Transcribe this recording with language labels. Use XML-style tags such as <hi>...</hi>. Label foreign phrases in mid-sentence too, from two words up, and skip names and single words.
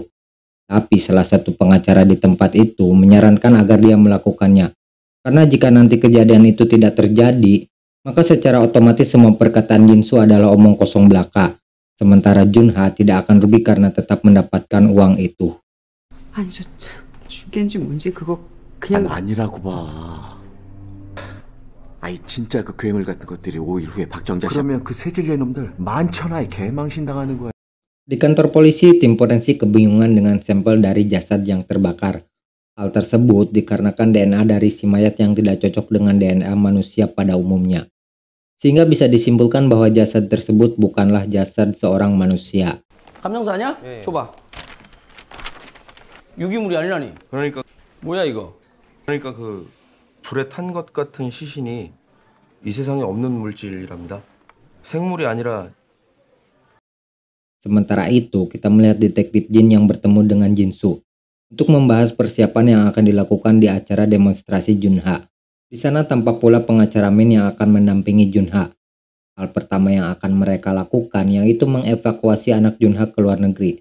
<id>Tapi salah satu pengacara di tempat itu menyarankan agar dia melakukannya. Karena jika nanti kejadian itu tidak terjadi, maka secara otomatis semua perkataan Jinsu adalah omong kosong belaka. Sementara Jun-ha tidak akan rugi karena tetap mendapatkan uang itu.</id> <ko>아니 저 죽겠는지 뭔지 그거 그냥 아니라고 봐. 아이 진짜 그 괴물 같은 것들이 5일 후에 박정자 그러면 그 세질레 놈들 만천하에 개망신 당하는 거야.</ko> <id>Di kantor polisi, tim forensik kebingungan dengan sampel dari jasad yang terbakar. Hal tersebut dikarenakan DNA dari si mayat yang tidak cocok dengan DNA manusia pada umumnya. Sehingga bisa disimpulkan bahwa jasad tersebut bukanlah jasad seorang manusia.</id> <ko>감정사냐? 예. 줘봐. 유기물이 아니라니. 그러니까 뭐야 이거? 그 불에 탄 것 같은 시신이 이 세상에 없는 물질이랍니다. 생물이 아니라.</ko> <id>Sementara itu, kita melihat detektif Jin yang bertemu dengan Jinsu untuk membahas persiapan yang akan dilakukan di acara demonstrasi Jun-ha. Di sana tampak pula pengacara Min yang akan mendampingi Jun-ha. Hal pertama yang akan mereka lakukan yaitu mengevakuasi anak Jun-ha ke luar negeri.</id>